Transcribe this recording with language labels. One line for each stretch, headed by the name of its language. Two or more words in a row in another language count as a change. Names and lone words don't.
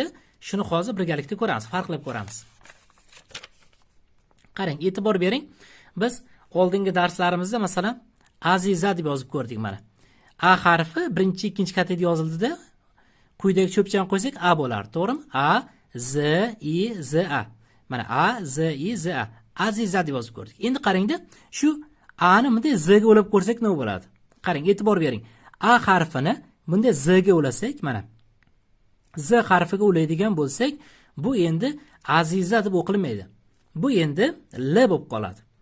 Uzbek: Shuni hozir birgalikda ko'ramiz, farqlab ko'ramiz. Qarang, e'tibor bering. Biz oldingi darslarimizda masalan aziza deb yozib ko'rdik mana. A harfi birinchi, ikkinchi katakda yozildida quyidagi cho'pchani qo'ysak a bo'lardi, to'g'rimi? A, Z, I, Z, A. Mana A, Z, I, Z, A. Aziza deb yozib ko'rdik. Endi qarangda, shu A ni bunday Z ga ulab ko'rsak nima bo'ladi? Qarang, e'tibor bering. A harfini bunday Z ga ulasak, mana Z harfiga ulaydigan bo'lsak, bu endi aziza deb o'qilmaydi. Bu endi L bo'lib qoladi.